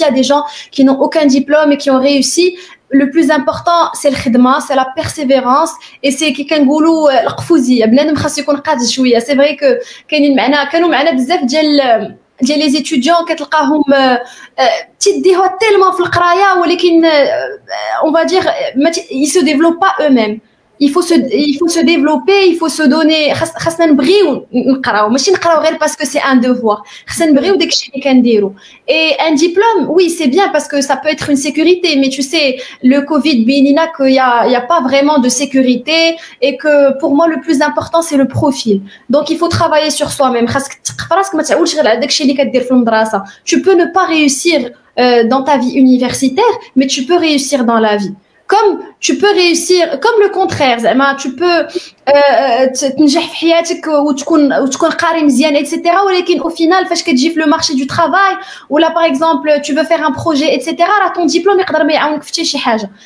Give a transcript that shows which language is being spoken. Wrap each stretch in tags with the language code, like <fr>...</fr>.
<fr>Il y a des gens qui n'ont aucun diplôme et qui ont réussi. Le plus important, c'est le khidma, c'est la persévérance et c'est</fr> <ar>كي كنقولوا القفوزيه بنادم خاص يكون قاد شويه.</ar> <fr>C'est vrai que</fr> <ar>كانوا معنا بزاف ديال</ar> <fr>les étudiants</fr> <ar>كتلقاهم تيديوها</ar> <fr>tellement</fr> <ar>في القرايه ولكن</ar> <fr>on va dire ils se développent pas eux-mêmes. Il faut se développer, il faut se donner.</fr> <ar>خاصنا نبغيو نقراو ماشي نقراو غير</ar> <fr>parce que c'est un devoir.</fr> <ar>خاصنا نبغيو داكشي اللي كنديرو.</ar> <fr>Et un diplôme, oui, c'est bien parce que ça peut être une sécurité, mais tu sais, le Covid</fr> <ar>بينينا</ar> <fr>qu'il y a pas vraiment de sécurité et que pour moi le plus important c'est le profil. Donc il faut travailler sur soi-même.</fr> <ar>خاصك تثق فراسك ما تعولش غير على داكشي اللي كدير في المدرسه.</ar> <fr>Tu peux ne pas réussir dans ta vie universitaire, mais tu peux réussir dans la vie. Comme tu peux réussir, comme le contraire, tu peux</fr> <ar>تنجح في حياتك وتكون قاري مزيان</ar> <fr>etc. ولكن au final</fr> <ar>فاش كتجي في</ar> <fr>le marché du travail ou là par exemple tu veux faire un projet etc.</fr> <ar>راه</ar> <fr>ton diplôme</fr> <ar>يقدر ما يعاونك في حتى شي حاجه.</ar>